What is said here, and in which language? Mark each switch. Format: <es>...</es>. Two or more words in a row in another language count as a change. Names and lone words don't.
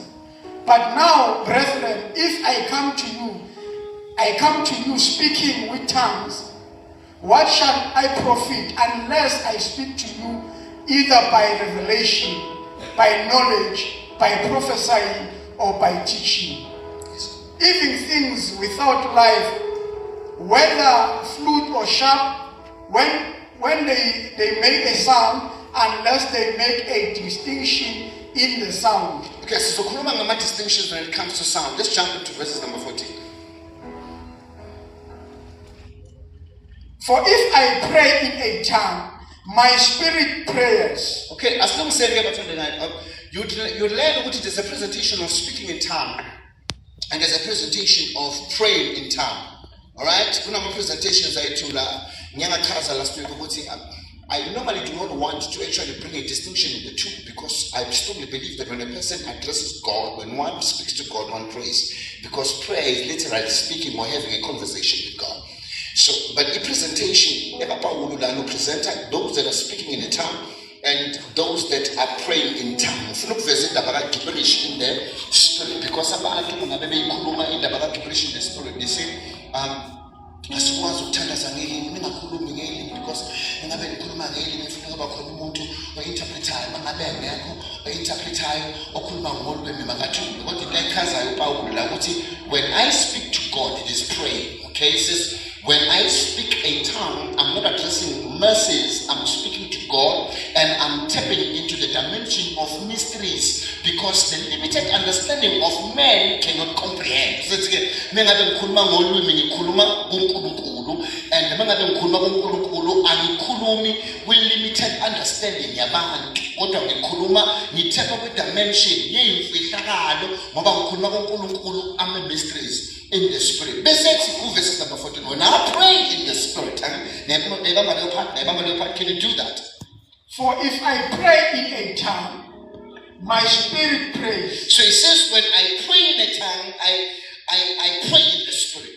<en>But now, brethren, if I come to you speaking with tongues, what shall I profit unless I speak to you either by revelation, by knowledge, by prophesying, or by teaching? Even things without life, whether flute or sharp, when they make a sound, unless they make a distinction in the sound. Okay, so</en> <zu>kuluma ngama distinctions</zu> <en>when it comes to sound. Let's jump into verses number 14. For if I pray in a tongue, my spirit prays. Okay, as long as you learn what it is, a presentation of speaking in tongue, and there's a presentation of praying in tongue. Alright?</en> <zu>Kuna ma presentations ayithula nyanga chaza</zu> <en>last week ukuthi I normally do not want to actually bring a distinction in the two, because I strongly believe that when a person addresses God, when one speaks to God, one prays, because prayer is literally speaking or having a conversation with God. So, but the presentation, presenter, those that are speaking in a tongue and those that are praying in tongue. Visit the gibberish in the spirit, because</en> <zu>abantu ngabebeyikhuluma indaba</zu> <en>gibberish in the spirit, they say</en> <zu>asikwazi ukuthandaza ngelimi ningakhulumi ngelimi, because engabe nikhuluma ngelimi kufuneka kuba khona umuntu ointerpretayo, mangabe ngekho ointerpretayo okhuluma ngolwimi makathule. Kodwa into ayichazayo uPawulu la ukuthi</zu> <en>when I speak to God, it is praying. Okay, it says when I speak a tongue, I'm not addressing mercies, I'm speaking to God, and I'm tapping into the dimension of mysteries, because the limited understanding of man cannot comprehend. So it's and with limited understanding</en> <zu>yabantu, kodwa ngikhuluma ngitapha kwi dimension yemfihlakalo ngoba ngikhuluma kuNkulunkulu ama mysteries</zu> <en>in the spirit. Verse number 14. When I pray in the spirit, can you do that? For if I pray in a tongue, my spirit prays. So it says, when I pray in a tongue, I pray in the spirit.</en>